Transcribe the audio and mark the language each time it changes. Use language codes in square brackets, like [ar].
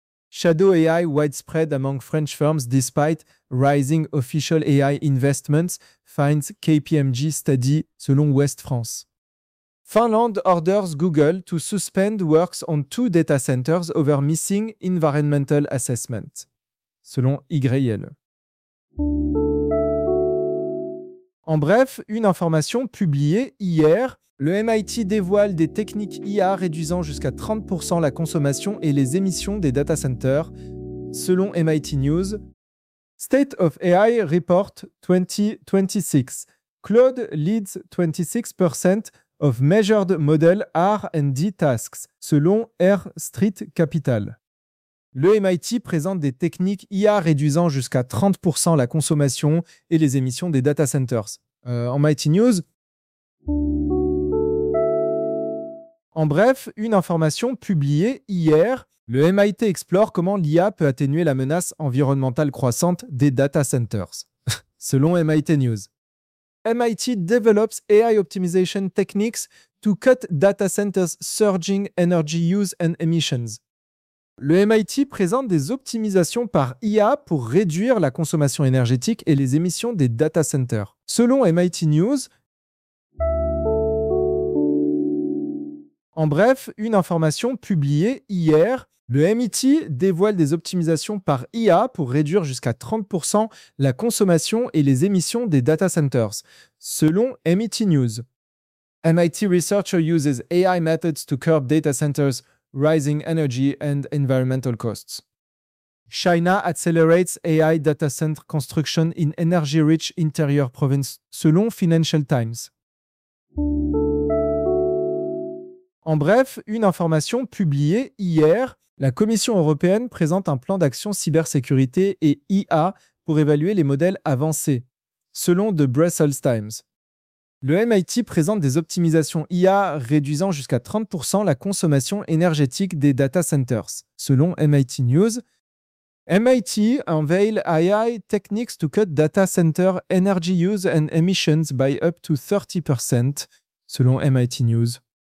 [en] Shadow AI widespread among French firms despite rising official AI investments, finds KPMG study, selon Ouest France. Finland orders Google to suspend works on two data centers over missing environmental assessment, selon YL. [fr] En bref, une information publiée hier, le MIT dévoile des techniques IA réduisant jusqu'à 30% la consommation et les émissions des data centers, selon MIT News. [en] State of AI Report 2026. Claude leads 26% of measured model R&D tasks, selon Air Street Capital. [fr] Le MIT présente des techniques IA réduisant jusqu'à 30% la consommation et les émissions des data centers. En MIT News. En bref, une information publiée hier, le MIT explore comment l'IA peut atténuer la menace environnementale croissante des data centers, selon MIT News. [en] MIT develops AI optimization techniques to cut data centers' surging energy use and emissions. [fr] Le MIT présente des optimisations par IA pour réduire la consommation énergétique et les émissions des data centers. Selon MIT News, en bref, une information publiée hier, le MIT dévoile des optimisations par IA pour réduire jusqu'à 30% la consommation et les émissions des data centers, selon MIT News. [en] MIT researcher uses AI methods to curb data centers' rising energy and environmental costs. China accelerates AI data center construction in energy-rich interior province, selon Financial Times. [fr] En bref, une information publiée hier, la Commission européenne présente un plan d'action cybersécurité et IA pour évaluer les modèles avancés, selon The Brussels Times. Le MIT présente des optimisations IA réduisant jusqu'à 30% la consommation énergétique des data centers, selon MIT News. [en] MIT unveil AI techniques to cut data center energy use and emissions by up to 30%, selon MIT News.